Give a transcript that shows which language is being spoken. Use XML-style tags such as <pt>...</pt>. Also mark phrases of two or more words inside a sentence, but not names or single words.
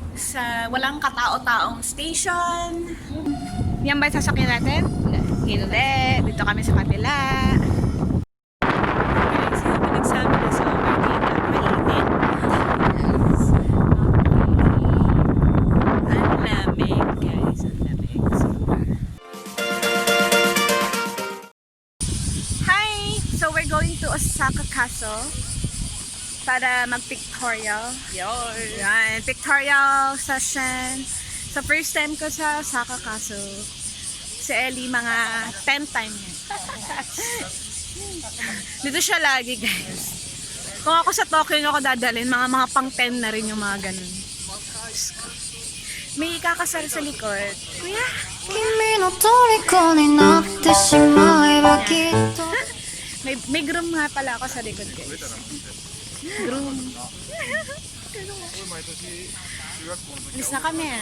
<tl>sa walang katao-taong station. Yan ba yung sasakyan natin? Hindi. Dito kami sa kabila. Guys, yung pinagsabi na sa overtake at mainit. Ang lamig, guys. Ang lamig. Sobra. Hi!</tl> <en>So we're going to Osaka Castle</en> <tl>para mag-pictorial.</tl> <en>Yan, pictorial session.</en> <tl>So</tl> <en>first time</en> <tl>ko sa Osaka Castle. Si Elie, mga 10 time yan. Dito siya lagi, guys. Kung ako sa Tokyo ako dadalhin, mga pang 10 na rin yung mga ganun. May kakasal sa likod. Kuya?</tl> <ja>君の虜になってしまえばきっと</ja> <tl>May groom nga pala ako sa likod, guys. Groom. Alis na kami, ah.</tl>